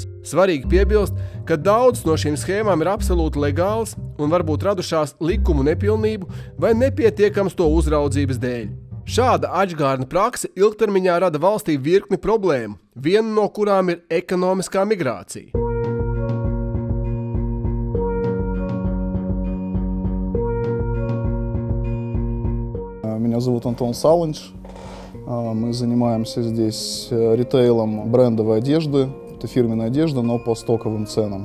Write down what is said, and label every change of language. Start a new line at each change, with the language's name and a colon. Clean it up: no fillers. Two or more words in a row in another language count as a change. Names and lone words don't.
Latvian: Svarīgi piebilst, ka daudzas no šīm schēmām ir absolūti legālas un varbūt radušās likumu nepilnību vai nepietiekams to uzraudzības dēļ. Šāda atžgārna prakse ilgtermiņā rada valstī virkni problēmu, viena no kurām ir ekonomiskā migrācija.
Russian: Меня зовут Антон Салынч. Мы занимаемся здесь ритейлом брендовой одежды. Это фирменная одежда, но по стоковым ценам.